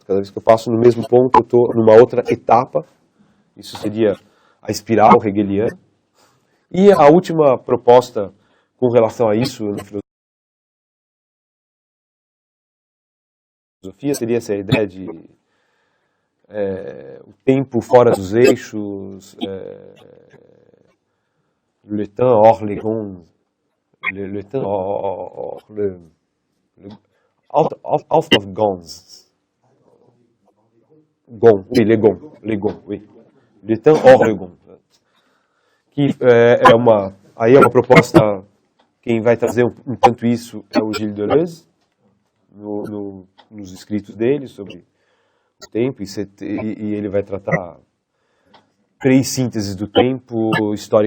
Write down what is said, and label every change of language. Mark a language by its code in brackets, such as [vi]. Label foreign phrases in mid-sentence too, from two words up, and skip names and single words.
[pt] Cada vez que eu passo no mesmo ponto, eu estou numa outra etapa, isso seria a espiral hegeliana. E a última proposta com relação a isso na filosofia seria essa ideia de o tempo fora dos eixos, [fr] le temps hors les gonds, le temps hors [en] out of [fr] gonds. Gond, oui, les gonds, oui. Le temps hors les gonds. [pt] Que aí é uma proposta, quem vai trazer um tanto isso é o Gilles Deleuze, nos escritos dele sobre o tempo, e ele vai tratar 3 sínteses do tempo, historicamente.